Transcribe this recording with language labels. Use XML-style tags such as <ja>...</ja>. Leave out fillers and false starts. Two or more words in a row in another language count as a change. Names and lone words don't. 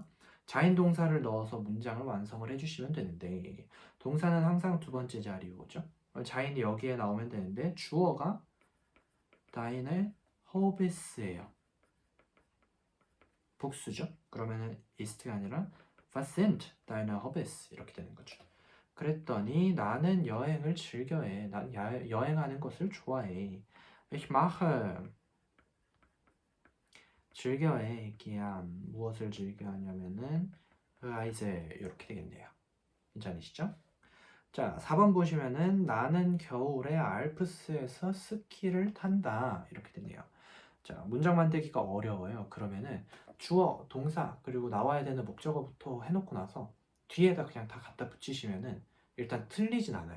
<ko>자인 동사를 넣어서 문장을 완성을 해주시면 되는데 동사는 항상 두 번째 자리에 오죠. 자인이 여기에 나오면 되는데 주어가</ko> <de>deine Hobbys</de> <ko>예요. 복수죠. 그러면은 ist가 아니라</ko> <de>was sind deine Hobbys</de> <ko>이렇게 되는 거죠. 그랬더니 나는 여행을 즐겨해. 난 여행하는 것을 좋아해.</ko> <de>Ich mache 즐겨해.</de> <ko>gern 무엇을 즐겨하냐면은 reise 이렇게 되겠네요. 괜찮으시죠? 자, 4번 보시면은 나는 겨울에 알프스에서 스키를 탄다 이렇게 되네요. 자, 문장 만들기가 어려워요. 그러면은 주어, 동사, 그리고 나와야 되는 목적어부터 해놓고 나서 뒤에다 그냥 다 갖다 붙이시면은 일단 틀리진 않아요.</ko>